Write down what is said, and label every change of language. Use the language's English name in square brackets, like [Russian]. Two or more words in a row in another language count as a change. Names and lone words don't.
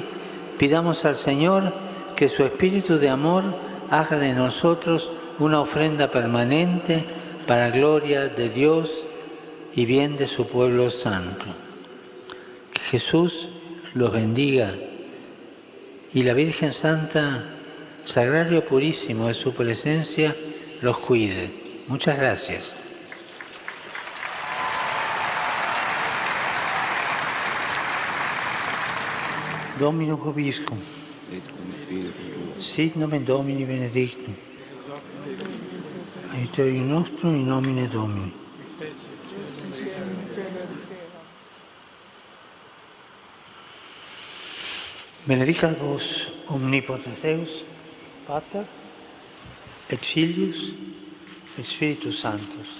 [Spanish] Pidamos al Señor que su Espíritu de amor haga de nosotros una ofrenda permanente para gloria de Dios y bien de su pueblo santo. Que Jesús los bendiga y la Virgen Santa, Sagrario Purísimo de su presencia, los cuide. Muchas gracias. [Latin] Dominus vobiscum. Sit nomen Domini benedictum. Aiuterium nostrum in nomine Domini. Benedicat vos omnipotens Deus, Pater, et Filius, et Spiritus Sanctus.